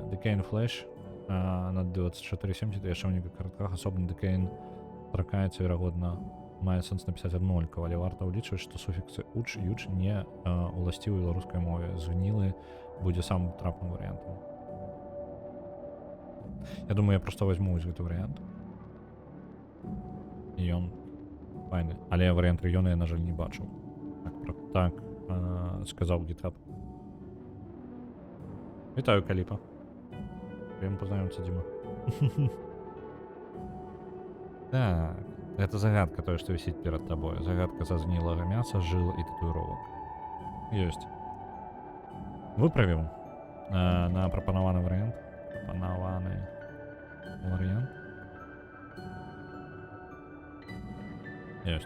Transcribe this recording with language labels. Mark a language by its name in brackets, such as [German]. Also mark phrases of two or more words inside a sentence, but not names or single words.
[Belarusian] Decaying Flash на 2470, яшчэ ў некалькіх картках, асобна Decaying тракаецца, верагодна, мае сэнс напісаць аднолькава, але варта ўлічваць, што суфіксы уч, юч не уласцівы беларускай мове. Згнілы будзе самым трапным варыянтам. Я думаю, я проста возьму гэты варыянт. І ён файны. Але варыянт Рыёна я, на жаль, не бачыў. Так, сказаў GitHub. Вітаю, Каліпа. [Russian] Прямо познаёмся, Діма. [Belarusian] Так, гэта загадка, тое, што вісіць перад табой. Загадка са згнілага мяса, жыл і татуіровак. Ёсць. Выправіў на прапанаваны варыянт. Прапанаваны. варыянт. Ёсць.